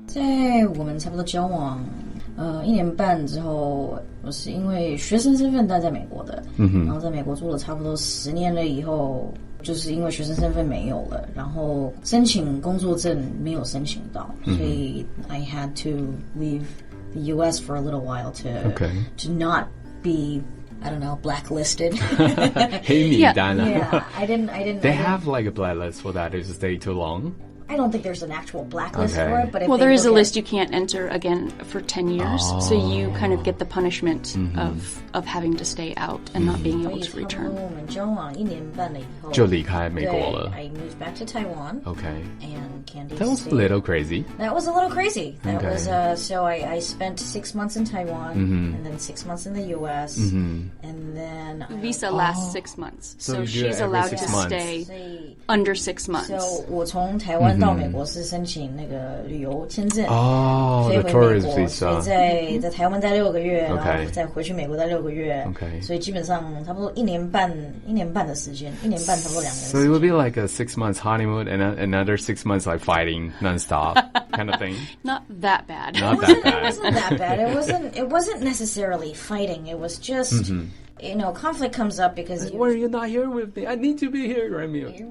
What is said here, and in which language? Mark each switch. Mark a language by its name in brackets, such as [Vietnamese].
[Chinese] 在我们差不多交往1年半之后，我是因为学生身份待在美国的，然后在美国住了差不多10年了以后，就是因为学生身份没有了，然后申请工作证没有申请到，所以 [English] I had to leave the U.S. for a little while to not be I don't know, blacklisted. [Chinese] 黑名单啊 [English] Yeah, I didn't. They have like a blacklist for that if you stay too long? I don't think there's an actual blacklist for it, but if there is a list you can't enter again for 10 years, so you kind of get the punishment of having to stay out and not being able to return. [Chinese] 我们交往1年半了以后就离开美国了。 [English] I moved back to Taiwan. Okay. And Candy That was a little crazy. That was a little crazy. That was so I spent 6 months in Taiwan and then 6 months in the U.S. And then visa lasts 6 months, so she's allowed to stay under 6 months. So [Chinese] 我从台湾到美国是申请那个旅游签证，飞回美国，所以在台湾待6个月，然后再回去美国待6个月，所以基本上差不多1年半的时间，1年半差不多2年。 [English] So it would be like a 6 months honeymoon and another 6 months like fighting nonstop kind of thing. Not that bad. Not that bad. It wasn't that bad. It wasn't necessarily fighting. It was just. You know, conflict comes up because why are you not here with me? I need to be here, Remy.